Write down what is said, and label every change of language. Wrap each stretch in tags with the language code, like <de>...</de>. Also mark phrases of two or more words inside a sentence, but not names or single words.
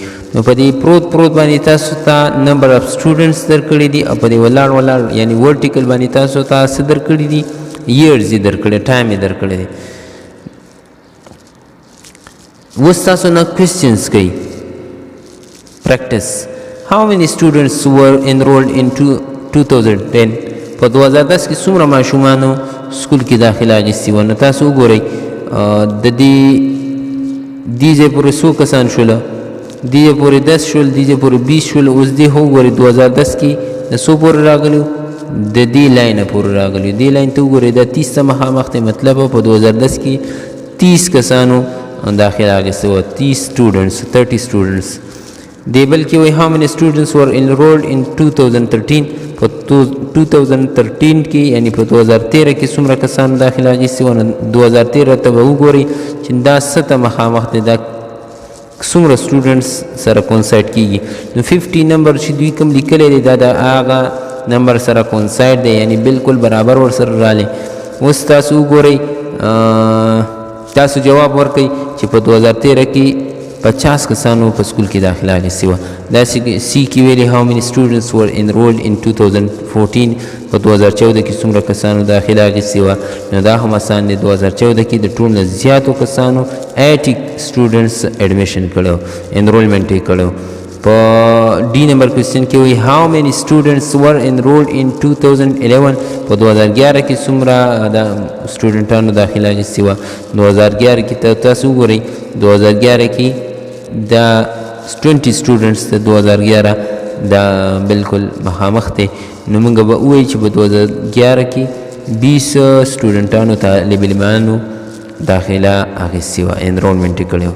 <ps>نو په دې پروت باندې تاسو ته</ps> <en>number of students</en> <ps>درکړي دي او په دې ولاړ یعنی ورټیکل باندې تاسو ته څه درکړي دي، ایرز یې درکړي، ټایم یې درکړی دی. اوس تاسو نه کوېسچنز کوي پریکټس.</ps> <en>How many students were enrolled in 2010?</en> <ps>په 2010 کې څومره ماشومانو سکول کې داخله اخیستې وه؟ نو تاسو وګورئ د دې ځای پورې څو کسان شوله؟ دې ځای پورې 10 شول، دې ځای پورې 20 شول. اوس دې خو وګورئ 2010 کې د څو پورې راغلي؟ د دې لاینه پورې راغلي. دې لاین ته وګورئ دا 30 ته مخامخ دی، مطلب په 2010 کې 30 کسانو داخله اخیستې وه.</ps> <en>30 students.</en> <ps>دی بلکې وایي</ps> <en>how many students were enrolled in 2013.</en> <ps>په 2013 کې یعنی په 2013 کې څومره کسانو داخله اخیستې وه؟ 2013 ته به وګورئ چې دا څه ته مخامخ دی، دا څومره سټوډنټس سره کونسایډ کېږي. نو 50 نمبر چې دوی کوم لیکلی دی دا د هغه نمبر سره کونسایډ دی، یعنی بالکل برابر ورسره رالی. اوس تاسو وګورئ، تاسو جواب ورکئ چې په 2013 کې 50 کسانو په سکول کې داخله اخیستې وه. دا سی کې ویلي</ps> <en>how many students were enrolled in 2014.</en> <ps>په 2014 کې څومره کسانو داخله اخیستې وه؟ نو دا هم اسان دی. 2014 کې د ټول نه زیاتو کسانو 80 students ایډمیشن کړی و، انرولمنټ یې کړی و.</ps> <en>په D number question</en> <ps>کې وایي</ps> <en>how many students were enrolled in 2011.</en> <ps>په 2011 کې څومره د سټوډنټانو داخله اخیستې وه؟ 2011 کې تاسو وګورئ 2011 کې دا 20 students د 2011 دا بالکل مخامخ دی. نو موږ به ووایو چې په 2011 کې 20 سټوډنټانو طالب علمانو داخله اخیستې وه، انرولمنټ یې کړی و.</ps>